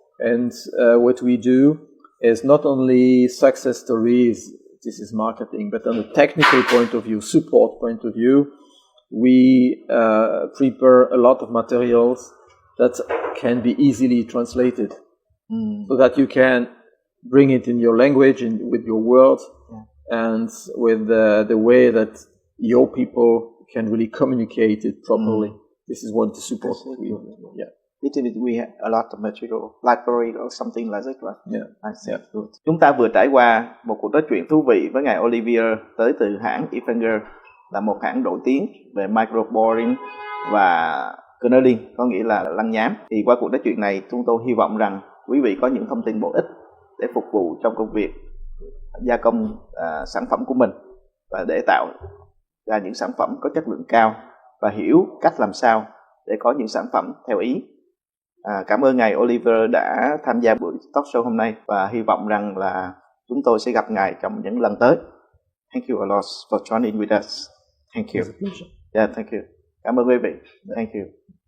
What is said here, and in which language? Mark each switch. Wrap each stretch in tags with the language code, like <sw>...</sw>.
<en>And what we do is not only success stories, this is marketing, but on a technical point of view, support point of view, we prepare a lot of materials that can be easily translated so that you can bring it in your language and with your words and with the way that your people can really communicate it properly. This is what the support we do. We have a lot of material, library or something like that, right? Good.</en> <vi>Chúng ta vừa trải qua một cuộc nói chuyện thú vị với ngài Oliver tới từ hãng eFinger, là một hãng nổi tiếng về microboring và knurling, có nghĩa là lăng nhám. Thì qua cuộc nói chuyện này, chúng tôi hy vọng rằng quý vị có những thông tin bổ ích để phục vụ trong công việc gia công sản phẩm của mình và để tạo ra những sản phẩm có chất lượng cao và hiểu cách làm sao để có những sản phẩm theo ý. Cảm ơn ngài Oliver đã tham gia buổi talk show hôm nay và hy vọng rằng là chúng tôi sẽ gặp ngài trong những lần tới.</vi> <en>Thank you a lot for joining with us. Thank you. It's a pleasure. Thank you.</en> <vi>Cảm ơn quý vị.</vi> <en>Thank you.</en>